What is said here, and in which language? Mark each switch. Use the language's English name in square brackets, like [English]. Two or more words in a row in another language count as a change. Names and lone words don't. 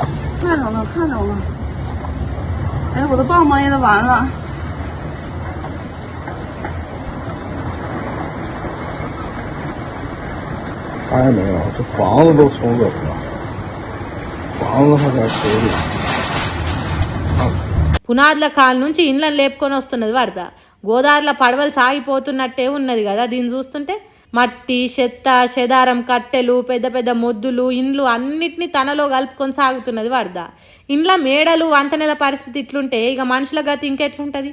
[Chinese] 看着了，看着了。哎，我的棒棒也得完了。啥也没有，这房子都冲走了，房子还在水里。 [Telugu] పునాదుల కాల నుంచి ఇండ్లను లేపుకొని వస్తున్నది వరద. గోదావరిలో పడవలు సాగిపోతున్నట్టే ఉన్నది కదా దీన్ని చూస్తుంటే. మట్టి, చెత్త, చెదారం, కట్టెలు, పెద్ద పెద్ద మొద్దులు, ఇండ్లు అన్నిటినీ తనలో కలుపుకొని సాగుతున్నది వరద. ఇండ్ల మేడలు, వంతెనల పరిస్థితి ఇట్లుంటే ఇక మనుషుల గతి ఇంకెట్లుంటుంది?